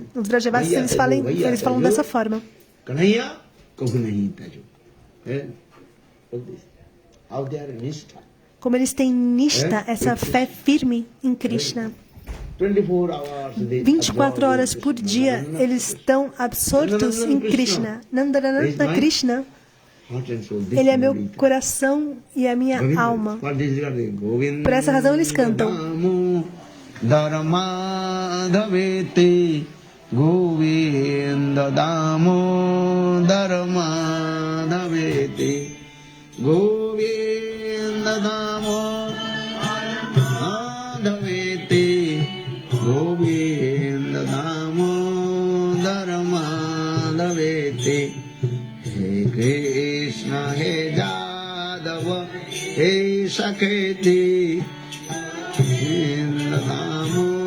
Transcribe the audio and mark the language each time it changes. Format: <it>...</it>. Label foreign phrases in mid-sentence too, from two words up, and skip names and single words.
<pt>Os Vrajavasis, eles falam dessa forma. Como eles têm nishta, essa fé firme em Krishna. 24 horas por dia, eles estão absortos em Krishna. Nandananda Krishna, ele é meu coração e a minha alma. Por essa razão eles cantam.</pt> <sa>Govinda Damo Dharmadavete Govinda Damo Dharmadavete Govinda Damo Dharmadavete He Krishna He Jadava He Saketi Govinda Damo</sa>